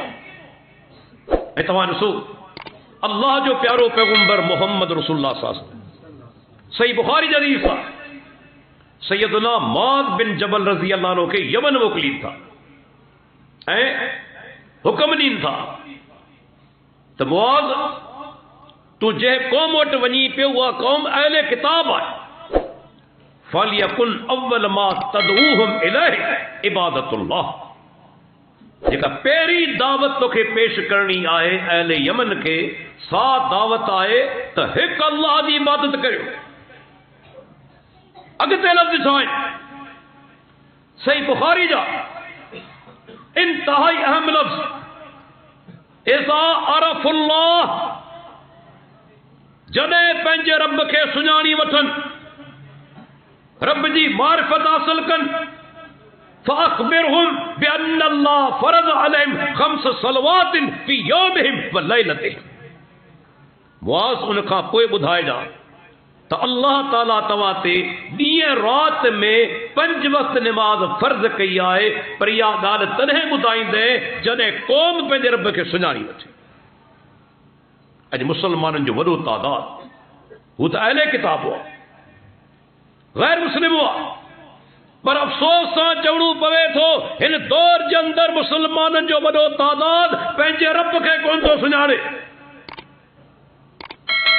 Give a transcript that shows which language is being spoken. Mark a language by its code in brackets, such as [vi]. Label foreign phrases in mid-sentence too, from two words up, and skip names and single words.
[sd] ऐं तव्हां ॾिसो अल्लाह जो प्यारो पैगंबर मोहम्मद रसूलुल्लाह [ar] صلى الله عليه وسلم [sd] सही बुखारी जी हदीस आहे, सैयदना मुआज़ बिन जबल [ar] رضي الله عنه [sd] खे यमन मोकिलीनि था ऐं हुक्म ॾीनि था त मुआज़ तूं जंहिं क़ौम वटि वञी पियो उहा क़ौम अहले किताब आहे। [ar] فليكن أول ما تدعوهم إليه عبادة الله. [sd] जेका पहिरीं दावत तोखे पेश करणी आहे अहले यमन खे, सा दावत आहे त हिकु अल्लाह जी इबादत करियो। अॻिते लफ़्ज़ छा आहिनि सही बुखारी जा इंतहाई अहम लफ़्ज़, [ar] إذا عرفوا الله, [sd] जॾहिं पंहिंजे रब खे सुञाणी वठनि, रब जी मारिफत हासिल कनि, [ar] فأخبرهم بأن الله فرض عليهم خمس صلوات في يومهم وليلتهم. [sd] मुआज़ उन खां पोइ ॿुधाइजा त अल्लाह ताला तव्हां ते ॾींहं राति में 5 वक़्त निमाज़ फ़र्ज़ कई आहे, पर इहा ॻाल्हि तॾहिं ॿुधाईंदे जॾहिं क़ौम पंहिंजे रब खे सुञाणी वठे। अॼु मुसलमाननि जो वॾो तादाद, हू त अहले किताब हुआ, गैर मुस्लिम हुआ, पर अफ़सोस सां चवणो पवे थो हिन दौर जे अंदरि मुसलमाननि जो वॾो तादाद पंहिंजे रब खे कोन थो सुञाणे।